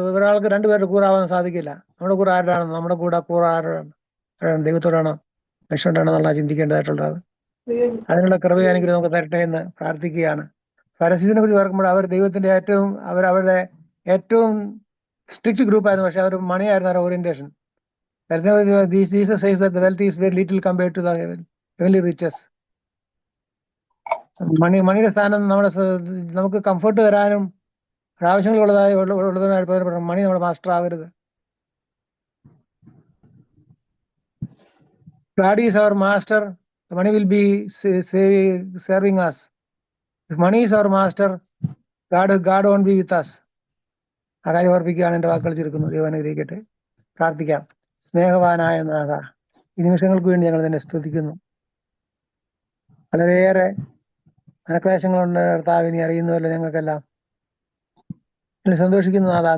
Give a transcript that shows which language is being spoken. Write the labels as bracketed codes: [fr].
[ml] ഒരാൾക്ക് 2 പേരുടെ കൂറാവാൻ സാധിക്കില്ല. നമ്മുടെ കൂറ് ആരുടെയാണ്? നമ്മുടെ കൂറ് ആരോടാണ്? ദൈവത്തോടാണോ മനുഷ്യനോടാണോ എന്നുള്ള ചിന്തിക്കേണ്ടതായിട്ടുള്ളത്. അതിനുള്ള കൃപയാണെങ്കിൽ നമുക്ക് തരട്ടെ എന്ന് പ്രാർത്ഥിക്കുകയാണ്. ഫരിസീസിനെ കുറിച്ച് ഓർക്കുമ്പോൾ അവർ ദൈവത്തിന്റെ അവരുടെ ഏറ്റവും സ്ട്രിക്റ്റ് ഗ്രൂപ്പായിരുന്നു. പക്ഷെ അവർ മണിയായിരുന്നു അവരുടെ orientation. [en] Jesus says that the wealth is very little compared to the heavenly riches. [ml] മണിയുടെ സ്ഥാനം നമുക്ക് കംഫർട്ട് തരാനും ആവശ്യങ്ങളുള്ളതായി മണി നമ്മുടെ മാസ്റ്റർ ആകരുത്. [en] God is our master. The money will be serving us. If money is our master, God won't be with us. [ml] ആ കാര്യം ഓർപ്പിക്കുകയാണ് എന്റെ വാക്കുകൾ ചുരുക്കുന്നു. ദൈവം അനുഗ്രഹിക്കട്ടെ. പ്രാർത്ഥിക്കാം. സ്നേഹവാനായ നാഥ, ഈ നിമിഷങ്ങൾക്ക് വേണ്ടി ഞങ്ങൾ തന്നെ സ്തുതിക്കുന്നു. വളരെയേറെ മനക്ലേശങ്ങളുണ്ട് കർത്താവ്, ഇനി അറിയുന്നവല്ലോ ഞങ്ങൾക്കെല്ലാം. സന്തോഷിക്കുന്നു നാഥ.